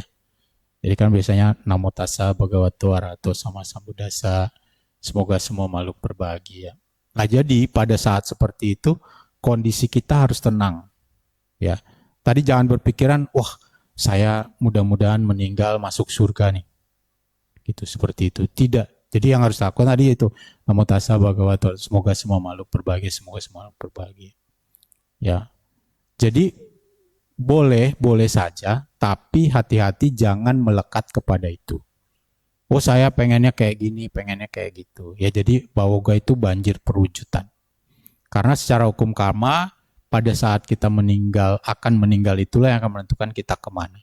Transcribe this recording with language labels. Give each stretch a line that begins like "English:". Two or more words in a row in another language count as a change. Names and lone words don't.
Indonesian: Jadi kan biasanya
Pali: Namo Tassa Bhagavato Arahato Sama Sambuddhassa,
Indonesian: semoga semua makhluk berbahagia. Nah jadi pada saat seperti itu kondisi kita harus tenang. Ya, tadi jangan berpikiran, wah saya mudah-mudahan meninggal masuk surga nih. Gitu seperti itu. Tidak. Jadi yang harus lakukan tadi itu
Pali: namo tassa bhagavato,
Indonesian: semoga semua makhluk berbahagia, semoga semua makhluk berbahagia. Ya. Jadi boleh saja, tapi hati-hati jangan melekat kepada itu. Oh saya pengennya kayak gini, pengennya kayak gitu. Ya jadi bawoga itu banjir perwujudan. Karena secara hukum karma, pada saat kita akan meninggal itulah yang akan menentukan kita kemana.